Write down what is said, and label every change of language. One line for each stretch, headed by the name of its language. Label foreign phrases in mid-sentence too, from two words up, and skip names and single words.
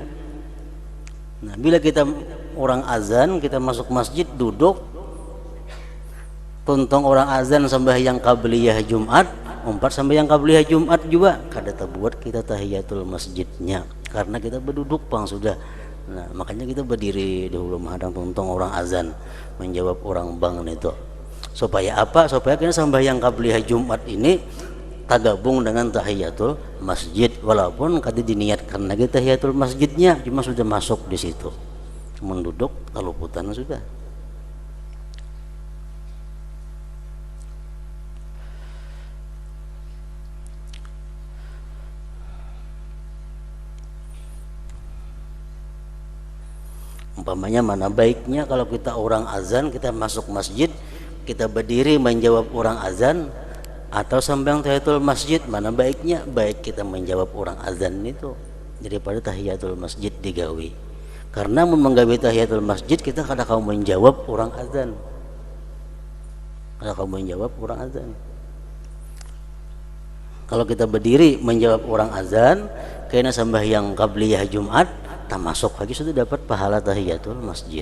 Banjar: Nah, bila kita orang azan, kita masuk masjid duduk, tuntung orang azan sembahyang qabliyah Jumat, umpat sembahyang qabliyah Jumat juga kada tabuat kita tahiyatul masjidnya, karena kita berduduk pang sudah. Nah, makanya kita berdiri dahulu menghadang tuntung orang azan menjawab orang bang itu. Supaya apa? Supaya kita sembahyang qabliyah Jumat ini tergabung dengan tahiyatul masjid, walaupun kada diniatkan lagi tahiyatul masjidnya, cuma sudah masuk di situ, cuma duduk keluputan sudah. Umpamanya mana baiknya kalau kita orang azan, kita masuk masjid, kita berdiri menjawab orang azan, atau sembahyang tahiyatul masjid, mana baiknya? Baik kita menjawab orang azan itu daripada tahiyatul masjid digawi. Karena menggawi tahiyatul masjid kita kada kau menjawab orang azan, kada kau menjawab orang azan. Kalau kita berdiri menjawab orang azan, kena sembahyang qabliyah Jumat, tak masuk lagi sudah dapat pahala tahiyatul masjid.